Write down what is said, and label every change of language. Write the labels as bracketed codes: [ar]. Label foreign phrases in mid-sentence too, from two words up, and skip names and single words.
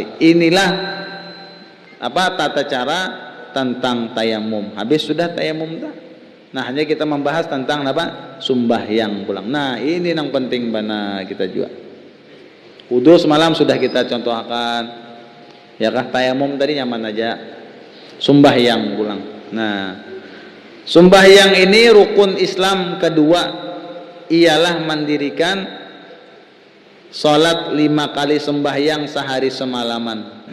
[id] Inilah tata cara tentang tayamum. Habis sudah tayamum dah. Nah, hanya kita membahas tentang sembahyang pulang. Nah, ini yang penting bana kita juga. Wudu semalam sudah kita contohkan. [bjn] Ya kah, tayamum tadi nyaman aja. [id] Sembahyang pulang. Nah, sembahyang ini rukun Islam kedua, ialah mendirikan salat 5 kali sembahyang sehari semalaman.